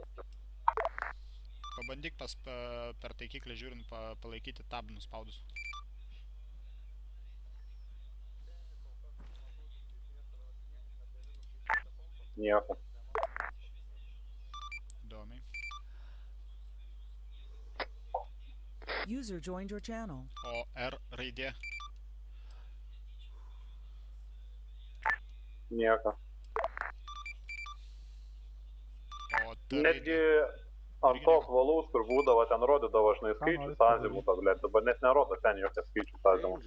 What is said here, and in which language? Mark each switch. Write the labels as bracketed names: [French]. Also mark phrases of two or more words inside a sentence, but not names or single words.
[Lithuanian] Pabandyk per taikiklį žiūrint palaikyti tab nuspaudus. Nieko. Įdomiai. [English] User joined your channel. [Lithuanian] O R raidė? Nieko. O T Netgi raidė? ant tos valaus, kur būdavo, ten rodydavo žinai skaičius azimutą, blėt, dabar net nerodo ten jokias skaičius azimutą.